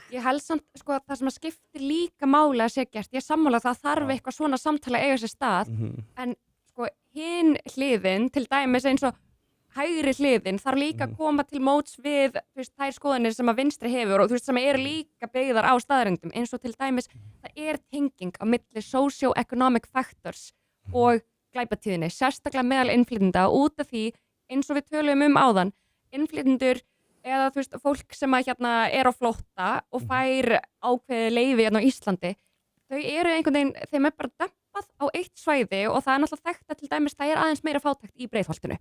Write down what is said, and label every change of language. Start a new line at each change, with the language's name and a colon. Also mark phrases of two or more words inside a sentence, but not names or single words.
Icelandic: Ég held samt, sko, að það sem að skiptir líka máli að sé gert, ég sammála það þarf eitthvað svona samtala eiga sér stað, en sko, hinn hliðin, til dæmis eins og hægri hliðin þarf líka að koma til móts við, þú veist, þær skoðanir sem að vinstri hefur og þú veist, sem eru líka byggðar á staðreyndum, eins og til dæmis það tenging á milli
English: socio-economic factors
Icelandic: og glæpatíðinni, sérstaklega meðal innflytjenda út af því, eins og við tölum áðan, innflytjendur eða þú veist, fólk sem að hérna á flótta og fær ákveðið leyfi hérna á Íslandi, þau eru einhvern veginn, þeim bara dempað á eitt svæði og það náttúrulega þekkt að til dæmis það aðeins meira fátækt í Breiðholtinu.